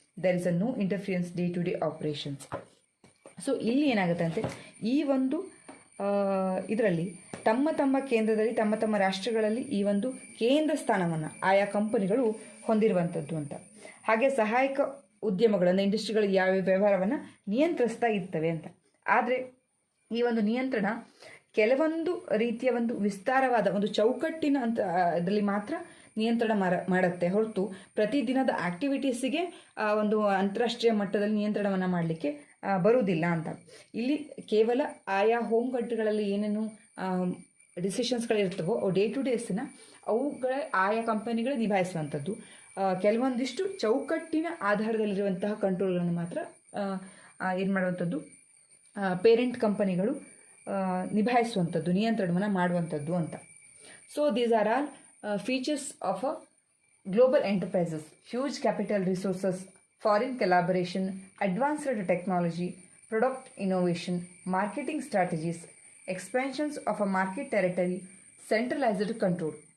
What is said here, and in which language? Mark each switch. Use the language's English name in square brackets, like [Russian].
[English] There is a no interference day-to-day operations. [Kannada] So ಇಲ್ಲಿ ಏನಾಗುತ್ತೆ ಅಂದರೆ ಈ ಒಂದು ಇದರಲ್ಲಿ ತಮ್ಮ ಕೇಂದ್ರದಲ್ಲಿ ತಮ್ಮ ರಾಷ್ಟ್ರಗಳಲ್ಲಿ ಈ ಒಂದು ಕೇಂದ್ರ ಸ್ಥಾನವನ್ನು ಆಯಾ ಕಂಪನಿಗಳು ಹೊಂದಿರುವಂಥದ್ದು ಅಂತ. ಹಾಗೆ ಸಹಾಯಕ ಉದ್ಯಮಗಳನ್ನು ಇಂಡಸ್ಟ್ರಿಗಳು ಯಾವ ವ್ಯವಹಾರವನ್ನು ನಿಯಂತ್ರಿಸ್ತಾ ಇರ್ತವೆ ಅಂತ. ಆದರೆ ಈ ಒಂದು ನಿಯಂತ್ರಣ ಕೆಲವೊಂದು ರೀತಿಯ ಒಂದು ವಿಸ್ತಾರವಾದ ಒಂದು ಚೌಕಟ್ಟಿನ ಅಂತ ಅದರಲ್ಲಿ ಮಾತ್ರ ನಿಯಂತ್ರಣ ಮಾಡುತ್ತೆ ಹೊರತು ಪ್ರತಿದಿನದ ಆಕ್ಟಿವಿಟೀಸಿಗೆ ಒಂದು ಅಂತಾರಾಷ್ಟ್ರೀಯ ಮಟ್ಟದಲ್ಲಿ ನಿಯಂತ್ರಣವನ್ನು ಮಾಡಲಿಕ್ಕೆ ಬರುವುದಿಲ್ಲ ಅಂತ. ಇಲ್ಲಿ ಕೇವಲ ಆಯಾ ಹೋಮ್ ಕಂಟ್ರಿಗಳಲ್ಲಿ ಏನೇನು ಡಿಸಿಷನ್ಸ್ಗಳಿರ್ತವೋ ಡೇ ಟು ಡೇಸ್ನ ಅವುಗಳ ಆಯಾ ಕಂಪನಿಗಳು ನಿಭಾಯಿಸುವಂಥದ್ದು. ಕೆಲವೊಂದಿಷ್ಟು ಚೌಕಟ್ಟಿನ ಆಧಾರದಲ್ಲಿರುವಂತಹ ಕಂಟ್ರೋಲ್ಗಳನ್ನು ಮಾತ್ರ ಏನು ಮಾಡುವಂಥದ್ದು ಪೇರೆಂಟ್ ಕಂಪನಿಗಳು ನಿಭಾಯಿಸುವಂಥದ್ದು, ನಿಯಂತ್ರಣವನ್ನು ಮಾಡುವಂಥದ್ದು ಅಂತ. [English] So these are all features of a global enterprises: huge capital resources, foreign collaboration, advanced technology, product innovation, marketing strategies, expansions of a market territory, centralized control.